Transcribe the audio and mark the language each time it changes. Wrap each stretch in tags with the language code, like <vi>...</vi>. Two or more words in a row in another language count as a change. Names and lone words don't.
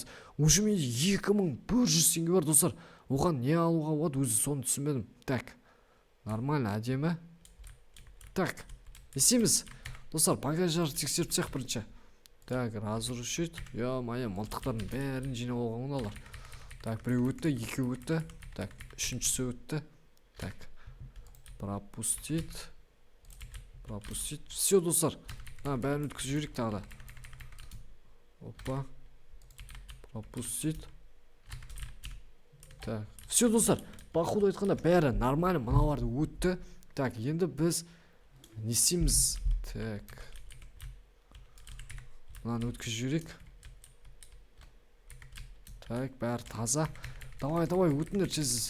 <kk>Уже менде 2100 теңге бар, достар. Оған не алуға болады, өзі соны түсінбедім. Так, нормально, әдемі. Так, есеміз. Достар, багаждарды тексеріп тастайық бірінші.</kk> <ru>Так, разрушить.</ru> <kk>Ё-моё, мылтықтардың бәрін жинап алған олар. Так, біреу өтті, екеу өтті. Так, үшіншісі өтті.</kk> <ru>Так, пропустить. Пропустить. Все,</ru> <kk>достар. Бәрін өткізіп жүрейік тағы да. Опа.</kk> <ru>Пропустить. Так. Все,</ru> <kk>достар. Походу айтқанда бәрі нормально, мыналарды өтті. Так, енді біз не істейміз?</kk> <ru>Так.</ru> <kk>Мынаны өткізіп жүрейік. Так, бәрі таза.</kk> <ru>Давай, давай,</ru> <kk>өтіңдер тез.</kk>